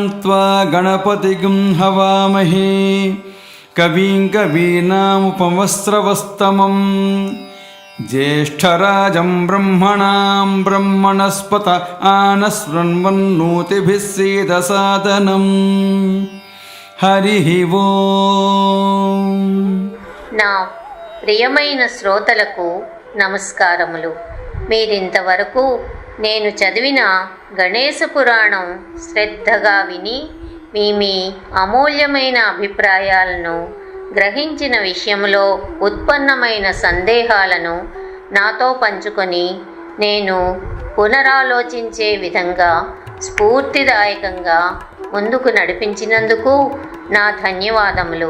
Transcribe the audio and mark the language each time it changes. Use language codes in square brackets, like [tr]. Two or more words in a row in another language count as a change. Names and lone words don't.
[sa] त्वा गणपतिं हवामहे कविं कवीनामुपमस्रवस्तमम् ज्येष्ठराजं ब्रह्मणां ब्रह्मणस्पत आनशृण्वन्नोतिभिः सीदसादनम् हरिः ओम् [te] నా ప్రియమైన శ్రోతలకు నమస్కారములు. మీరింతవరకు నేను చదివిన గణేశ పురాణం శ్రద్ధగా విని మీ అమూల్యమైన అభిప్రాయాలను, గ్రహించిన విషయంలో ఉత్పన్నమైన సందేహాలను నాతో పంచుకొని నేను పునరాలోచించే విధంగా స్ఫూర్తిదాయకంగా ముందుకు నడిపించినందుకు నా ధన్యవాదములు.